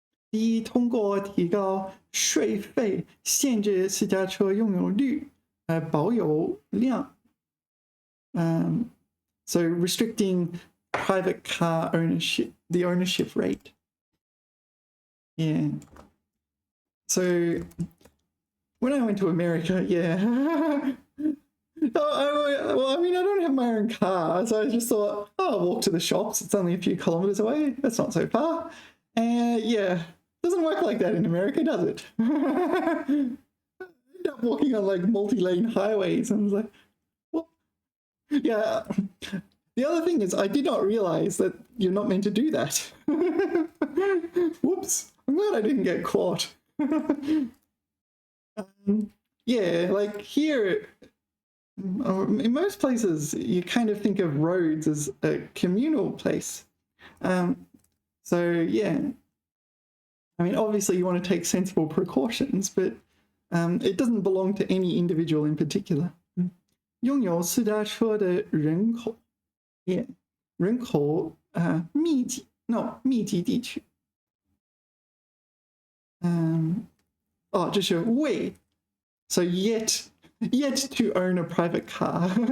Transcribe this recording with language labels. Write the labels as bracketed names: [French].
[Chinese] 第一，通过提高税费限制私家车拥有率，保有量。 [English] So restricting private car ownership, the ownership rate. Yeah. So when I went to America, yeah. Well, I mean, I don't have my own car, so I just thought, oh, I'll walk to the shops. It's only a few kilometers away. That's not so far. And yeah, doesn't work like that in America, does it? End up walking on like multi-lane highways, and I was like, what? Yeah. The other thing is, I did not realize that you're not meant to do that. Whoops. I'm glad I didn't get caught. Yeah, like here, in most places, you kind of think of roads as a communal place. So, yeah. I mean, obviously you want to take sensible precautions, but it doesn't belong to any individual in particular. [Chinese] 拥有私家车的人口 [English] Yeah, [Chinese] 人口密集地区。这是未 [English] So yet to own a private car.